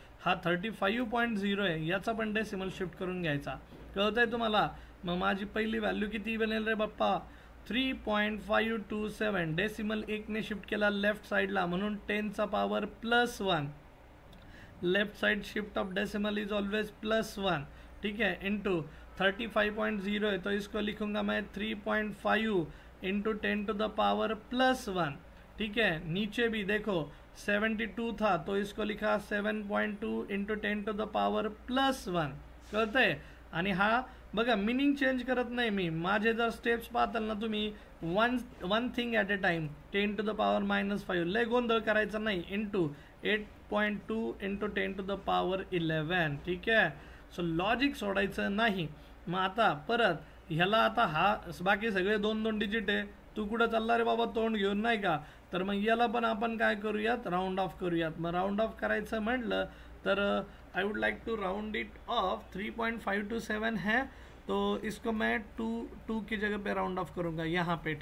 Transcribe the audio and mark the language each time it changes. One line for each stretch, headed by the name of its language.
Marathi: हा 35.0 आहे, याचा पण डेसिमल शिफ्ट करून घ्यायचा. कळतंय तुम्हाला? मग माझी पहिली व्हॅल्यू किती बनेल रे बाप्पा, 3.527. डेसिमल 1ने शिफ्ट केला लेफ्ट साईडला, म्हणून 10⁻+1.
English: Left side shift of decimal is always +1.
Hindi: ठीक है. इंटू 35.0 है तो इसको लिखूंगा मैं 3.5 इंटू 10⁻+1. ठीक है. नीचे भी देखो 72 था तो इसको लिखा 7.2 इंटू 10⁻+1.
Marathi: कळतंय? आणि हा बघा मिनिंग चेंज करत नाही मी, माझे जर स्टेप्स पाहताल ना तुम्ही,
English: one thing at a time,
Marathi: 10⁻⁻5. लय गोंधळ करायचा नाही. Into 8.2 into 10⁻11. ठीक आहे. सो लॉजिक सोडायचं नाही. मग आता परत ह्याला आता हा बाकी सगळे 2-2 डिजिट आहे, तू कुठं चालला रे बाबा तोंड घेऊन, नाही का? तर मग याला पण आपण काय करूयात, राऊंड ऑफ करूयात. मग राऊंड ऑफ करायचं म्हटलं तर
English: I would like to round it off.
Hindi: 3.527 है तो इसको मैं 2 की जगह पे राउंड ऑफ करूँगा यहाँ पे.